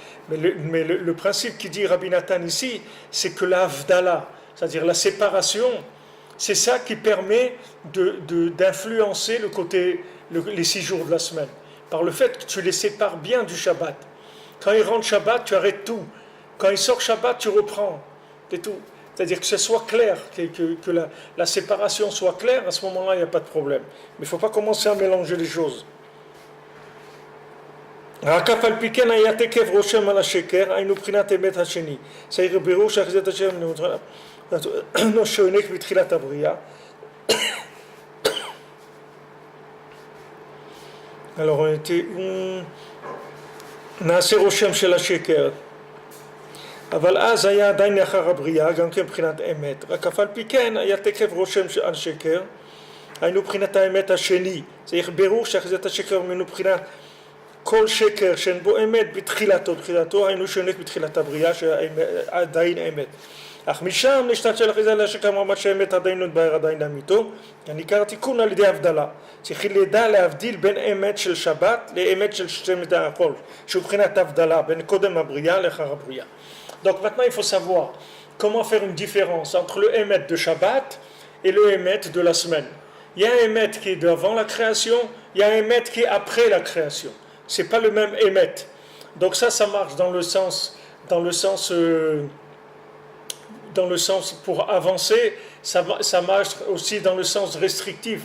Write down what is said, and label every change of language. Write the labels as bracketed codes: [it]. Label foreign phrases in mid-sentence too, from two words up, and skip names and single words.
[fr] Mais le principe qui dit Rabbi Nathan ici, c'est que la Havdalah, c'est-à-dire la séparation, c'est ça qui permet d'influencer les 6 jours de la semaine. Par le fait que tu les sépares bien du Shabbat. Quand il rentre Shabbat, tu arrêtes tout. Quand il sort Shabbat, tu reprends. C'est tout. C'est-à-dire que ce soit clair, que la séparation soit claire, à ce moment-là, il n'y a pas de problème. Mais il ne faut pas commencer à mélanger les choses. [he] רק אף על פי כן היה תקף רושם על השקר, היינו בחינת אמת השני. צריך בירור שאחזת השם שונק בתחילת הבריאה. [fr] Alors on était... [he] נעשה רושם של השקר. אבל אז היה עדיין לאחר הבריאה, גם כן בחינת אמת. רק אף על פי כן היה תקף רושם על שקר, היינו בחינת האמת השני. צריך בירור שאחזת השקר ממנו בחינת כל שקר שאין בו אמת בתחילתו, היינו שונק בתחילת הבריאה שעדיין אמת. אך משם נשתלשל אחרי זה לשקר מה שאמת עדיין לא התבהר עדיין לאמיתו, ניכר תיקון על ידי הבדלה. צריך לדע להבדיל בין אמת של שבת לאמת של שמת החול, שהוא בחינת הבדלה בין קודם הבריאה לאחר הבריאה. [fr] Donc maintenant il faut savoir comment faire une différence entre le émet de Shabbat et le émet de la semaine. Il y a un émet qui est avant la création, il y a un émet qui est après la création. C'est pas le même émet. Donc ça marche dans le sens pour avancer, ça marche aussi dans le sens restrictif.